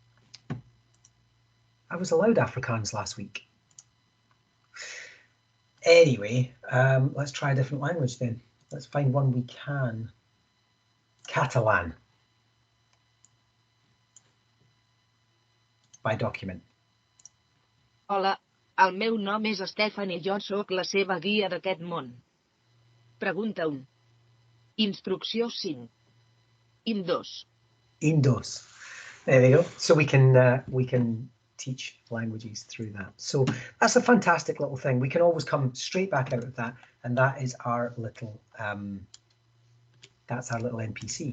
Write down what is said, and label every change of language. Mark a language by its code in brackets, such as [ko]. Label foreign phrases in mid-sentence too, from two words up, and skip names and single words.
[en] I was allowed Afrikaans last week. Anyway, let's try a different language then. Let's find one we can. Catalan. By document. [ca] Hola, el meu nom és Stefan i jo sóc la seva guia d'aquest món. Pregunta 1. Instrucció 5. [en] In 2. In 2. There we go. So we can teach languages through that. So that's a fantastic little thing. We can always come straight back out of that, and that is our little that's our little NPC.